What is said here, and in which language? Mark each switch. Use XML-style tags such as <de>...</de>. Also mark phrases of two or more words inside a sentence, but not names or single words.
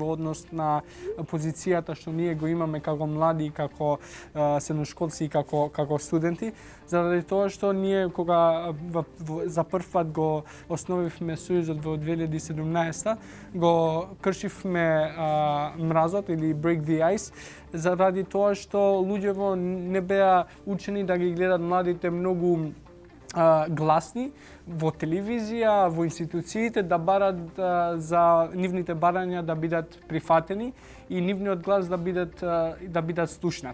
<mk>во однос на позицијата што ние го имаме како млади, како средношколци и како студенти, заради тоа што ние кога за прв пат го основивме Сојузот во 2017, го кршивме мразот или</mk> <en>break the ice,</en> <mk>заради тоа што луѓето не беа учени да ги гледат младите многу гласни во телевизија, во институциите, да барат за нивните барања да бидат прифатени и нивниот глас да бидат слушнат.</mk>